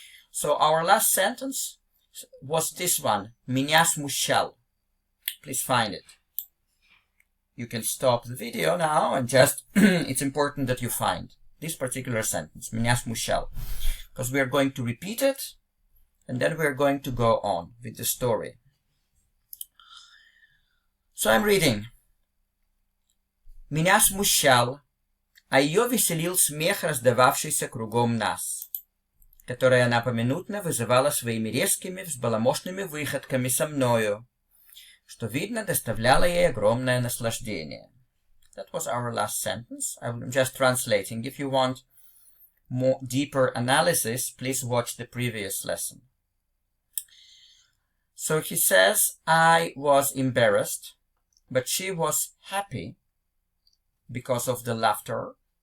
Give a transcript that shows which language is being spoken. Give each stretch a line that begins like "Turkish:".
English: So our last sentence was this one,
Russian: меня смущал.
English: Please find it. You can stop the video now and just, it's important that you find this particular sentence,
Russian: меня смущал,
English: because we are going to repeat it and then we are going to go on with the story. So I'm reading.
Russian: Меня смущал, а ее веселил смех, раздававшийся кругом нас, которое она поминутно вызывала своими резкими, взбаламошными выходками со мною, что, видно, доставляло ей огромное наслаждение.
English: That was our last sentence. I'm just translating. If you want more deeper analysis, please watch the previous lesson. So he says, I was embarrassed, but she was happy because of the laughter,